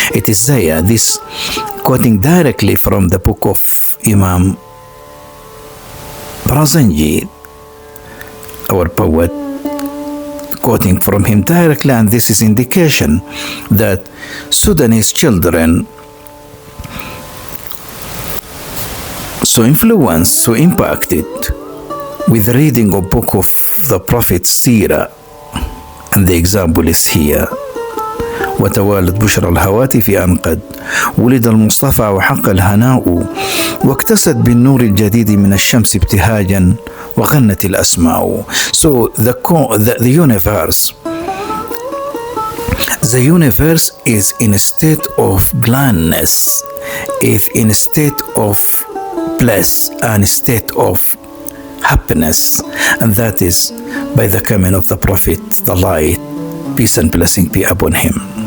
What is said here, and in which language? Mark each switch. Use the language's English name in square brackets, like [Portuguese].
[English] It is there, this quoting directly from the book of Imam Barazanji, our poet, quoting from him directly, and this is indication that Sudanese children so influenced, so impacted with reading a book of the Prophet's Sira, and the example is here. [Arabic] وتوالت بشرى الهواتف أن قد ولد المصطفى وحق الهناء، واكتست بالنور الجديد من الشمس ابتهاجا وغنت الأسماء. [English] So the universe is in a state of gladness, is in a state of bliss and a state of happiness, and that is by the coming of the Prophet, the light, peace and blessing be upon him.